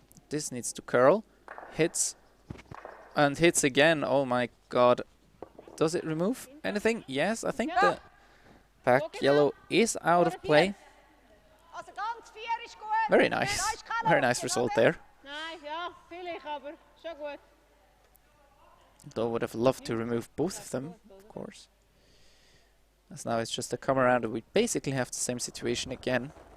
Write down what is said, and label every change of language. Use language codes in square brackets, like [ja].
[en] This needs to curl, hits, and hits again. Oh my god. Does it remove anything? Yes, I think the back yellow is out of play. Very nice. Very nice result there. [de] Nein, ja, vielleicht, aber schon gut. [en] Though would have loved to remove both of them, of course. As now it's just a come around and we basically have the same situation again.